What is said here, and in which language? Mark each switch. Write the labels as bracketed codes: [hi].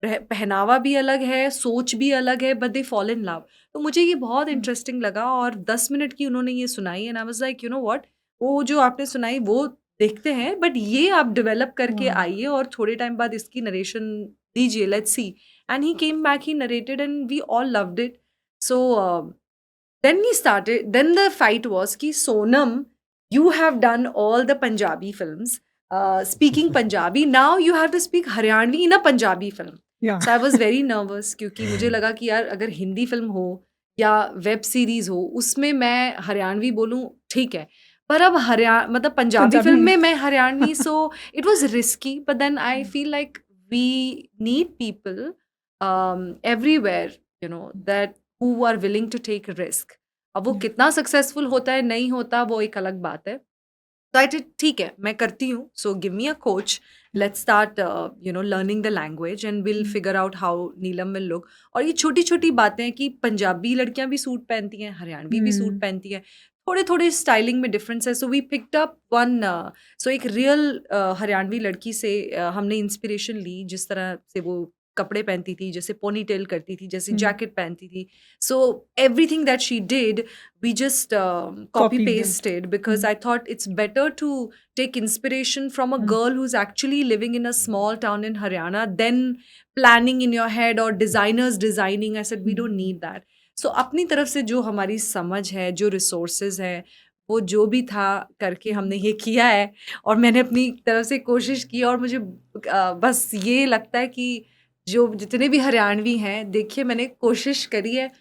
[hi] पहनावा भी अलग है, सोच भी अलग है, [en] But they fall in love. [hi] तो मुझे ये बहुत इंटरेस्टिंग लगा, और 10 मिनट की उन्होंने ये सुनाई, [en] and I was like, you know what, [hi] वो जो आपने सुनाई वो देखते हैं, बट ये आप डेवलप करके आइए और थोड़े टाइम बाद इसकी नरेशन दीजिए, [en] Let's see. And he came back, he narrated, and we all loved it. So then the fight was कि Sonam, you have done all the Punjabi films, speaking Punjabi, now you have to speak Haryanvi in a Punjabi film. Yeah. So I was very nervous, [hi] क्योंकि मुझे लगा कि यार अगर Hindi film हो या web series हो, उसमें मैं हरियाणवी बोलूं ठीक है, पर अब मतलब पंजाबी फिल्म में मैं Haryanvi, [en] so it was risky, but then I feel like we need people everywhere, you know, that who are willing to take risk. [hi] अब वो कितना सक्सेसफुल होता है नहीं होता वो एक अलग बात है। [en] तो I did, [hi] ठीक है मैं करती हूँ, [en] So give me a coach, let's start you know learning the language and will figure out how Neelam will look. [hi] और ये छोटी छोटी बातें हैं कि पंजाबी लड़कियां भी सूट पहनती हैं, हरियाणवी भी सूट पहनती हैं, थोड़े थोड़े स्टाइलिंग में डिफरेंस है। [en] so we picked up one, [hi] सो एक रियल हरियाणवी लड़की से हमने इंस्पिरेशन ली, जिस तरह से वो कपड़े पहनती थी, जैसे पोनी टेल करती थी, जैसे हम्म। जैकेट पहनती थी. [en] So everything that she did, we just copy Copied them. pasted because I thought it's better to take inspiration from a Hmm. girl who's actually living in a small town in Haryana than planning in your head or designers designing. I said we don't need that. [hi] So अपनी तरफ से जो हमारी समझ है, जो resources है, वो जो भी था करके हमने ये किया है. और मैंने अपनी तरफ से कोशिश की और मुझे बस ये लगता है कि जो जितने भी हरियाणवी हैं, देखिए मैंने कोशिश करी है.